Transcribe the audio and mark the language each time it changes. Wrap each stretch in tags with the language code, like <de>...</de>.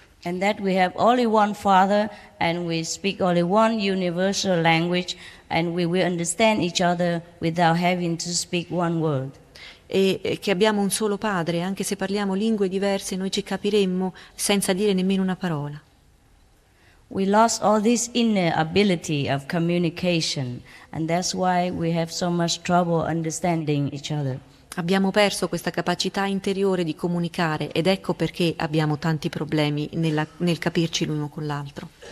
<en>And that we have only one Father, and we speak only one universal language, and we will understand each other without having to speak one word.</en> <it>E che abbiamo un solo padre, anche se parliamo lingue diverse, noi ci capiremmo senza dire nemmeno una parola.</it> <en>We lost all this inner ability of communication, and that's why we have so much trouble understanding each other.</en> <it>Abbiamo perso questa capacità interiore di comunicare, ed ecco perché abbiamo tanti problemi nel capirci l'uno con l'altro.</it>